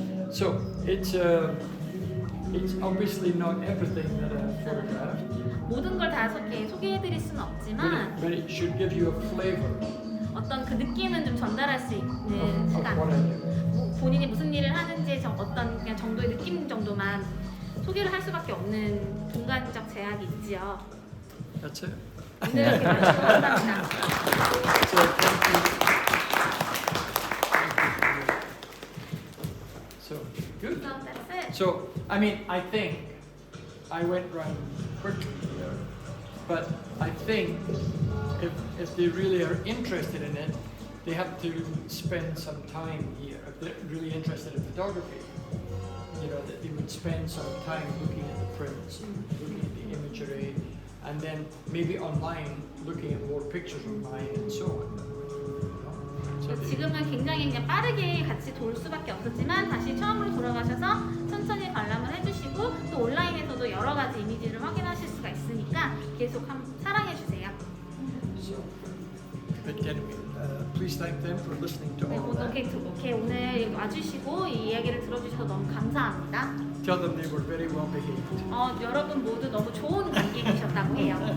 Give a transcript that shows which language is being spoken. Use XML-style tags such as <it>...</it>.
<en>so it's obviously not everything that I photographed,</en> <ko>모든 걸 다 소개해드릴 수는 없지만</ko> <en>but it should give you a flavor</en> <ko>어떤 그 느낌은 좀 전달할 수 있는</ko> <en>of</en> <ko>시간.</ko> <en>what I do.</en> <ko>본인이 무슨 일을 하는지 어떤 그냥 정도의 느낌 정도만 소개를 할 수밖에 없는 공간적 제약이 있지요.</ko> <en>That's it.</en> <ko>오늘 이렇게 마치고 감사합니다.</ko> <en>So thank you. So good. So that's it. So I mean, I think I went round quickly here, but I think if they really are interested in it, they have to spend some time here. If they're really interested in photography, you know, that they would spend some time looking at the prints, looking at the imagery, and then maybe online looking at more pictures online and so on. You know? So they-</en> <ko>지금은 굉장히 그냥 빠르게 같이 돌 수밖에 없었지만 다시 처음으로 돌아가셔서 천천히 관람을 해주시고 또 온라인에서도 여러 가지 이미지를 확인하실 수가 있으니까 계속 사랑해 주세요.</ko> <en>So, but anyway, please thank them for listening to</en> <ko>네,</ko> <en>all</en> <ko>오늘</ko> <en>of that.</en> <ko>이렇게 오늘 와주시고 이 이야기를 들어주셔서 너무 감사합니다.</ko> <en>Tell them they were very well behaved.</en> <ko>여러분 모두 너무 좋은 관객이셨다고 해요.</ko>